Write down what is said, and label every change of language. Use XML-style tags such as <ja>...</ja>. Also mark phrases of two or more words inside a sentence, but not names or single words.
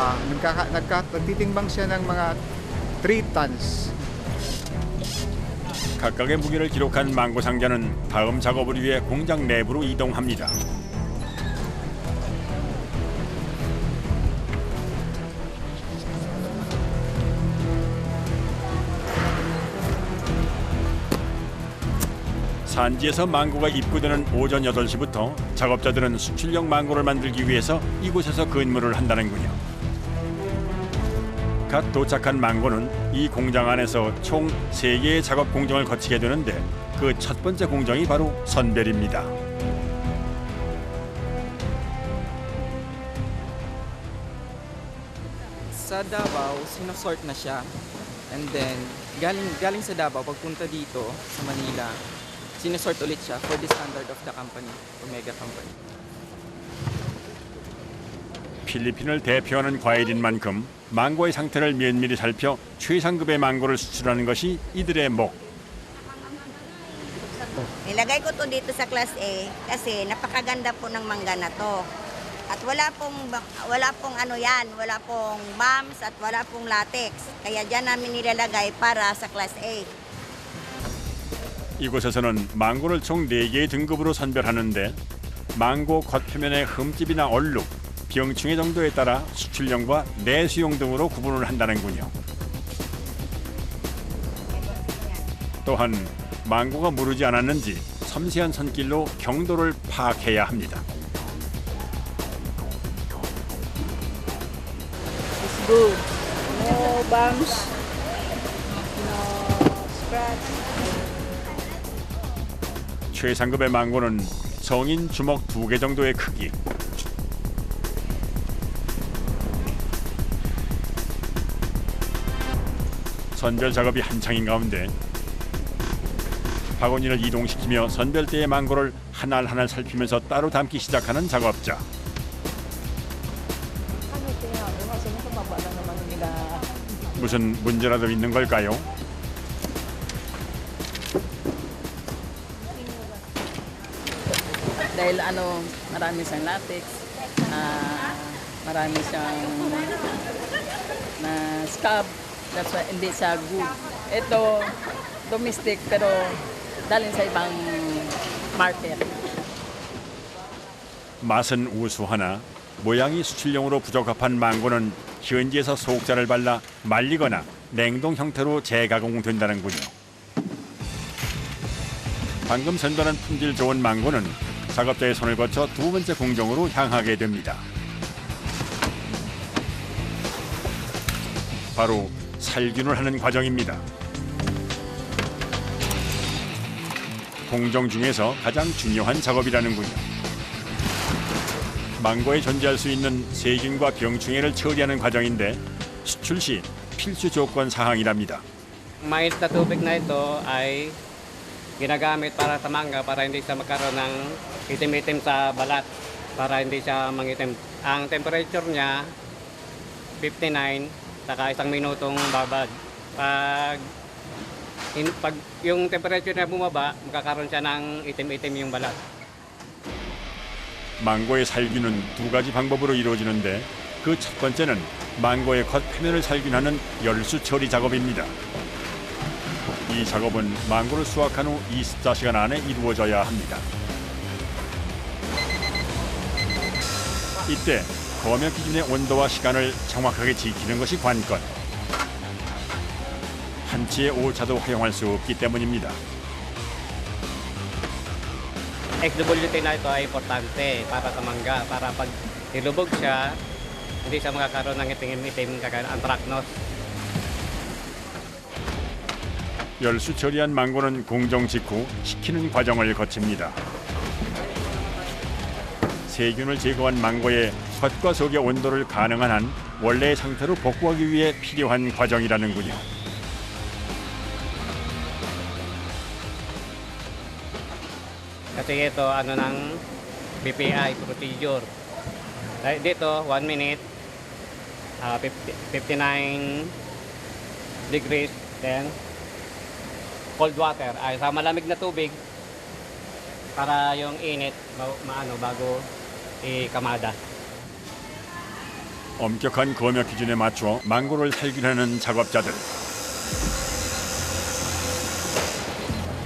<tl>Nagtitimbang siya ng mga 3 tons.</tl> <ko>각각의 무게를 기록한 망고 상자는 다음 작업을 위해 공장 내부로 이동합니다. 산지에서 망고가 입고되는 오전 8시부터 작업자들은 수출용 망고를 만들기 위해서 이곳에서 근무를 한다는군요. 갓 도착한 망고는 이 공장 안에서 총 3개의 작업 공정을 거치게 되는데 그 첫 번째 공정이 바로 선별입니다.</ko> <tl>Sa Davao, sinosort na siya.</tl> <en>And then,</en> <tl>galing sa Davao, pagpunta dito sa Manila, sinosort ulit siya</tl> <en>for the standard of the company,</en> <tl>Omega Company.</tl> <ko>필리핀을 대표하는 과일인 만큼 망고의 상태를 면밀히 살펴 최상급의 망고를 수출하는 것이 이들의 목.</ko> <tl>Nilagay ko to dito sa Class A kasi napakaganda po ng mangga na to. At wala pong ano yan, wala pong bumps at wala pong latex. Kaya diyan namin nilalagay para sa Class A.</tl> <ko>이곳에서는 망고를 총 4개의 등급으로 선별하는데 망고 겉표면의 흠집이나 얼룩, 병충해 정도에 따라 수출용과 내수용 등으로 구분을 한다는군요. 또한 망고가 무르지 않았는지 섬세한 손길로 경도를 파악해야 합니다.</ko> <en>It's good. No bumps, no scratch.</en> <ko>최상급의 망고는 성인 주먹 2개 정도의 크기. 선별 작업이 한창인 가운데 바구니를 이동시키며 선별대의 망고를 한 알 한 알 살피면서 따로 담기 시작하는 작업자. 무슨 문제라도 있는 걸까요?</ko> <tl>Dahil marami siyang latex, marami siyang na scab,</tl> <en>that's why</en> <tl>hindi siya good. Ito, domestic pero dalhin sa ibang market.</tl> <ko>맛은 우수하나 모양이 수출용으로 부적합한 망고는 현지에서 소옥자를 발라 말리거나 냉동 형태로 재가공된다는군요. 방금 선별한 품질 좋은 망고는 작업자의 손을 거쳐 2번째 공정으로 향하게 됩니다. 바로 살균을 하는 과정입니다. 공정 중에서 가장 중요한 작업이라는군요. 망고에 존재할 수 있는 세균과 병충해를 처리하는 과정인데 수출 시 필수 조건 사항이랍니다.</ko> <tl>Mainit na tubig na ito ay ginagamit para sa mangga para hindi siya magkaroon ng itim-itim sa balat, para hindi siya mangitim. Ang temperature niya 59 saka 1 minutong babad. Pag yung temperature niya bumaba, magkakaroon siya ng itim-itim yung balat.</tl> <ko>망고의 살균은 2가지 방법으로 이루어지는데 그 첫 번째는 망고의 겉표면을 살균하는 열수 처리 작업입니다. 이 작업은 망고를 수확한 후 24시간 안에 이루어져야 합니다. 이때 검역 기준의 온도와 시간을 정확하게 지키는 것이 관건. 한치의 오차도 허용할 수 없기 때문입니다.</ko> <tl>XWT na ito ay importante para sa mangga, para pag nilubog siya, hindi siya magkakaroon ng itim-itim kagaya ng anthracnose.</tl> <ko>열수 처리한 망고는 공정 직후 식히는 과정을 거칩니다. 세균을 제거한 망고의 겉과 속의 온도를 가능한 한 원래의 상태로 복구하기 위해 필요한 과정이라는군요.</ko> <tl>Kasi ito ng BPI procedure. Dito</tl> <en>1 minute, 59 degrees, then cold water</en> <tl>ay sa malamig na tubig para yung init bago ikamada.</tl> <ko>엄격한 검역 기준에 맞춰 망고를 살균하는 작업자들.</ko>